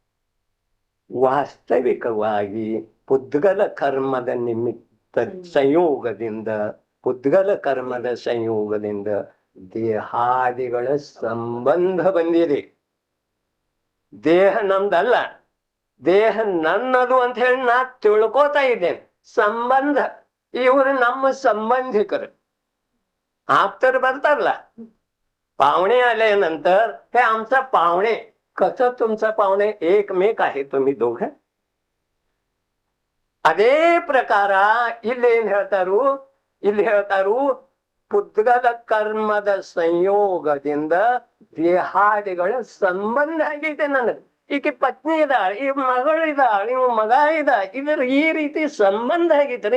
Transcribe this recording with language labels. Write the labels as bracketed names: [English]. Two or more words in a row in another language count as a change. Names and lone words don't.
[Kannada] ವಾಸ್ತವಿಕವಾಗಿ ಪುದ್ಗಲ ಕರ್ಮದ ನಿಮಿತ್ತ ಸಂಯೋಗದಿಂದ, ಪುದ್ಗಲ ಕರ್ಮದ ಸಂಯೋಗದಿಂದ ದೇಹಾದಿಗಳ ಸಂಬಂಧ ಬಂದಿದೆ. ದೇಹ ನಮ್ದಲ್ಲ, ದೇಹ ನನ್ನದು ಅಂತ ಹೇಳಿ ನಾ ತಿಳ್ಕೋತಾ ಇದ್ದೇನೆ. ಸಂಬಂಧ, ಇವರು ನಮ್ಮ ಸಂಬಂಧಿಕರು. ಆಪ್ತರು ಬರ್ತಾರಲ್ಲ, [Marathi] पाहुणे आल्यानंतर हे आमचा पाहुणे, कसं तुमचा पाहुणे? एकमेक आहे तुम्ही दोघं. [Kannada] ಅದೇ ಪ್ರಕಾರ ಇಲ್ಲಿ ಏನ್ ಹೇಳ್ತಾರು, ಇಲ್ಲಿ ಹೇಳ್ತಾರು ಪುದ್ಗಲ ಕರ್ಮದ ಸಂಯೋಗದಿಂದ ದೇಹಾದಿಗಳ ಸಂಬಂಧ ಆಗೈತೆ ನನಗೆ. ಈಕೆ ಪತ್ನಿ ಇದ್ದಾಳೆ, ಈ ಮಗಳಿದ್ದಾಳೆ, ಇವ್ ಮಗ ಇದ್ದ, ಇದ್ರ ಈ ರೀತಿ ಸಂಬಂಧ ಆಗೈತ್ರಿ.